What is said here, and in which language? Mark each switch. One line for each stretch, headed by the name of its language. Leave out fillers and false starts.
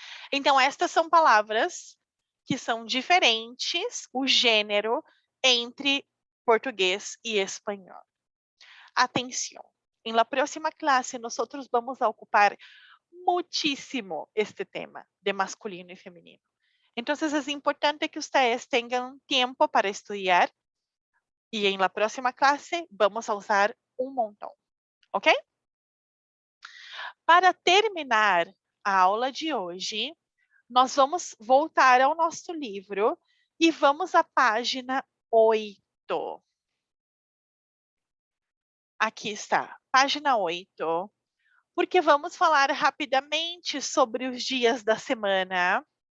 Portuguese: Então, estas são palavras que são diferentes, o gênero, entre português e espanhol.
Spanish: Atenção, em la próxima clase,
Portuguese: nós
Spanish: vamos a ocupar muchísimo este tema de masculino y femenino. Entonces es importante que ustedes tengan tiempo para estudiar y en la próxima clase vamos a usar un montón, ¿ok?
Portuguese: Para terminar a aula de hoje, nós vamos voltar ao nosso livro e vamos à página 8. Aqui está, página 8. Porque vamos falar rapidamente sobre os dias da semana.